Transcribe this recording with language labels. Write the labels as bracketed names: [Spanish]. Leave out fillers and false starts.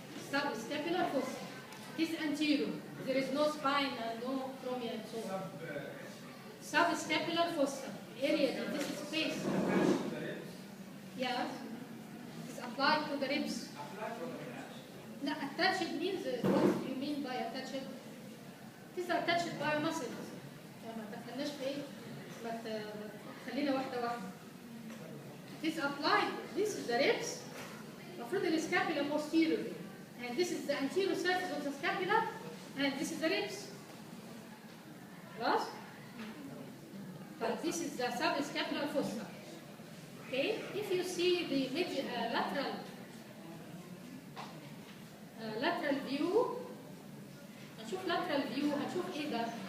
[English] Subscapular fossa. This anterior. There is no spine and no acromion and so on. Subscapular fossa. Area, this is space. Yeah. It's applied to the ribs. No, attached means what you mean by attached? These are attached by muscles. [Arabic] ما تدخلناش في ايه؟ خلينا واحدة. [English] This applied. This is the ribs. [Arabic] المفروض السكابula [English] posteriorly. And this is the anterior surface of the scapula. And this is the ribs. Right? But this is the subscapular fossa. Okay? If you see the lateral view, [Arabic] هنشوف [English] lateral view, [Arabic] هنشوف ايه ده?